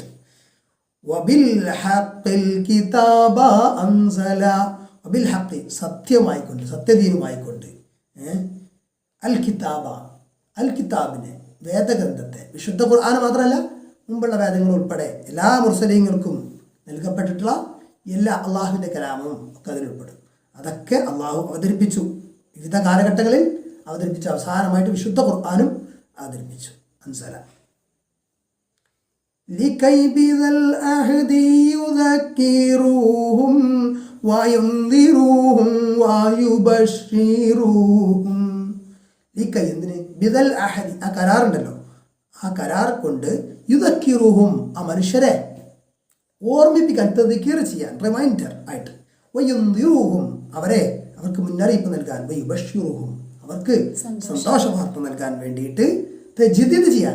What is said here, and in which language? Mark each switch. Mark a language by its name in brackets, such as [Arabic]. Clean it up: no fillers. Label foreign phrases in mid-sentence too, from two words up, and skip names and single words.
[Arabic] وبالحق الكتاب أنزل, وبالحق [Malayalam] സത്യമായിക്കൊണ്ട്, സത്യദീനുമായിക്കൊണ്ട്, [Arabic] الكتاب [Malayalam] അൽ കിതാബിനെ വേദഗ്രന്ഥത്തെ, വിശുദ്ധ ഖുർആൻ മാത്രമല്ല മുമ്പുള്ള വേദങ്ങൾ ഉൾപ്പെടെ എല്ലാ മുർസലീങ്ങൾക്കും നൽകപ്പെട്ടിട്ടുള്ള എല്ലാ അള്ളാഹുവിൻ്റെ കലാമും ഒക്കെ അതിലുൾപ്പെടും. അതൊക്കെ അള്ളാഹു അവതരിപ്പിച്ചു, വിവിധ കാലഘട്ടങ്ങളിൽ അവതരിപ്പിച്ചു. അവസാനമായിട്ട് വിശുദ്ധ ഖുർആനും അവതരിപ്പിച്ചു. [Arabic] അൻസല لكي بذا العهد يذكروهم وينذروهم ويبشروهم. [Malayalam] ലിക്കൈ എന്തിന്? [Arabic] بذا العهد [Malayalam] ആ കരാറുണ്ടല്ലോ, ആ കരാർ കൊണ്ട് യുദക്കിറുഹും ആ മനുഷ്യരെ ഓർമ്മിപ്പിക്കാൻ, തദ്കീർ ചെയ്യാൻ, റിമൈൻഡർ ആയിട്ട്, വയുൻദിറുഹും അവർക്ക് മുന്നറിയിപ്പ് നൽകാൻ, വയുബശ്ശിറുഹും അവർക്ക് സന്തോഷ വാർത്ത നൽകാൻ വേണ്ടിയിട്ട് തജ്ദീദ് ചെയ്യാൻ.